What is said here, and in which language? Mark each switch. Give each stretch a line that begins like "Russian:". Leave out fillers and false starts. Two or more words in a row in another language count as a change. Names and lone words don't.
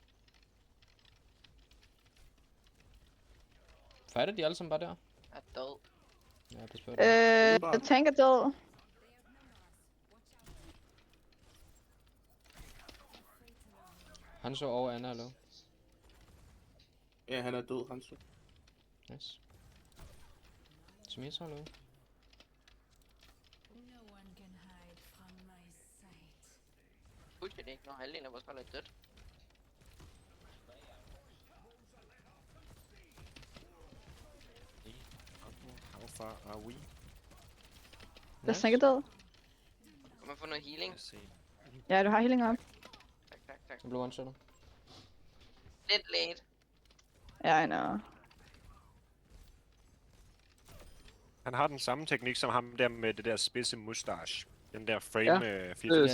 Danish: Fighter de alle sammen bare der? Jeg er død. Ja, pas på det. Tank er død. Han så over Anna er low. Ja, han er død, han så. Nice. Symmetra er low.
English: No one can hide from my sight.
Danish: Husk det ikke, når halvdelen af vores hold er dødt.
English: How far are we?
Danish: Der Tank er død. Kan man få noget healing?
English: Let's see.
Danish: Ja, du har healing op. Tak. Jeg blev one-shotter. Lidt late.
English: Ja, I know.
Danish: Han har den samme teknik som ham der med det der spidse mustache. Den der frame, Ja, 80 Ja,